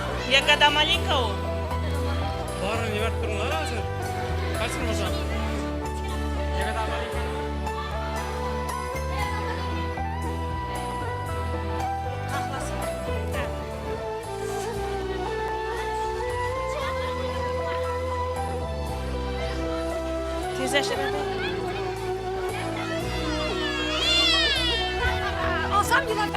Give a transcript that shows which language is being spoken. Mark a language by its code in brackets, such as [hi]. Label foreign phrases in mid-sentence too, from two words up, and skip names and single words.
[ru] Ягода маленькая у? [uz] Borini yeb turinglar hozir. Qaysin bo'lsa. [ru] Ягода маленькая. [uz] Tezlashtiradi. Olsam yuraman.